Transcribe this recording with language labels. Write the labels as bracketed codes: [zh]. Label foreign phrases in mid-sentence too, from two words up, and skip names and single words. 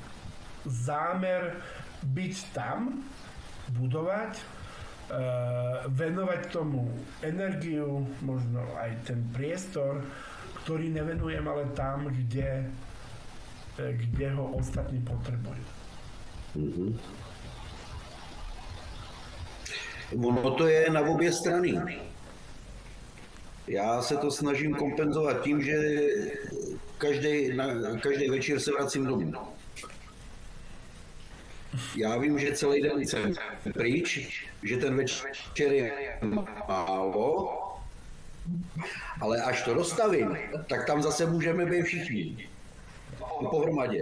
[sk] zámer byť tam, budovať, venovať tomu energiu, možno aj ten priestor, ktorý nevenujem ale tam, kde ho ostatní potrebujú. [cs] Mm-hmm. Ono to je na obě strany. Já se to snažím kompenzovat tím, že každý večer se vracím domů. Já vím, že celý den jsem pryč, že ten večer je málo, ale až to dostavím, tak tam zase můžeme být všichni pohromadě.